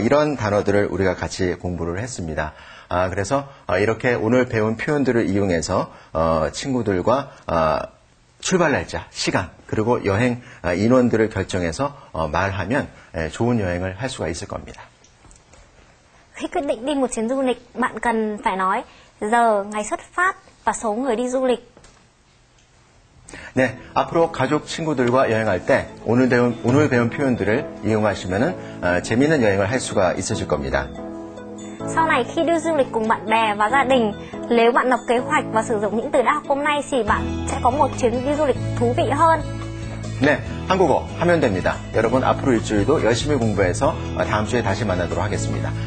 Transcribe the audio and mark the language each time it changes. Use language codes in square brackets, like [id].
[ko] 이런 단어들을 우리가 같이 공부를 했습니다. 그래서 이렇게 오늘 배운 표현들을 이용해서 친구들과 출발 날짜, 시간, 그리고 여행 인원들을 결정해서 말하면 좋은 여행을 할 수가 있을 겁니다. [vi] Khi quyết định đi một chuyến du lịch, bạn cần phải nói giờ, ngày xuất phát và số người đi du lịch. [ko] 네, 앞으로 가족, 친구들과 여행할 때 오늘 배운 표현들을 이용하시면 재미있는 여행을 할 수가 있으실 겁니다. [vi] Sau này khi đi du lịch cùng bạn bè và gia đình, nếu bạn lập kế hoạch và sử dụng những từ đã học hôm nay thì bạn sẽ có một chuyến đi du lịch thú vị hơn. [ko] 네, 한국어 하면 됩니다. 여러분 앞으로 일주일도 열심히 공부해서 다음 주에 다시 만나도록 하겠습니다.